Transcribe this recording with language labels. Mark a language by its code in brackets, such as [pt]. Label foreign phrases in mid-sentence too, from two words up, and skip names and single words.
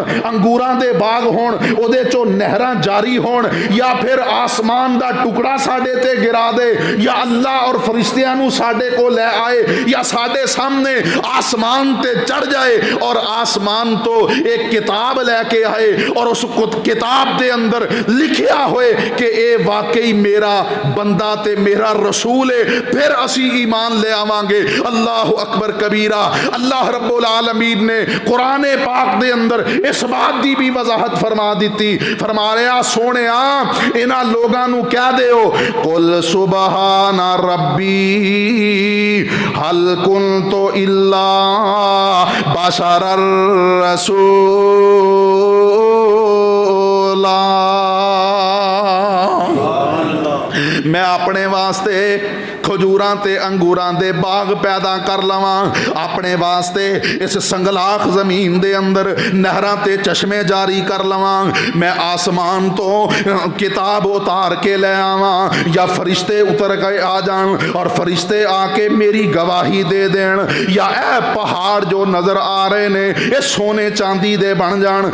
[pa] انگوراں دے باغ ہون، اوہدے چوں نہراں جاری ہون، یا فیر آسمان دا ٹکڑا ساڈے تے گرا دے، یا اللہ اور فرشتیاں نوں ساڈے کو لے آئے، یا ساڈے سامنے آسمان تے چڑھ جائے اور آسمان تو ایک کتاب لے کے آئے اور اس کتاب دے اندر لکھیا ہوئے کہ ایہ واقعی میرا بندہ تے میرا رسول ہے، فیر اسیں ایمان لے آواں گے. [ar] الله أكبر كبيرا. [pa] اللہ رب العالمین نے قرآن پاک دے اندر اس بات کی بھی وضاحت فرما دی، فرما رہا سونے انہاں لوکاں نوں کیا دیو [ar] قل سبحان ربي هل كنت إلا بشرا رسولا. [pa] میں اپنے واسطے کھجوراں تے انگوراں دے باغ پیدا کر لواں، اپنے واسطے اس سنگلاخ زمین دے اندر نہراں تے چشمے جاری کر لواں، میں آسمان تو کتاب اتار کے لے آواں، یا فرشتے اتر کے آ جان اور فرشتے آ کے میری گواہی دے دین، یا ایہ پہاڑ جو نظر آ رہے نے ایہ سونے چاندی دے بن جان.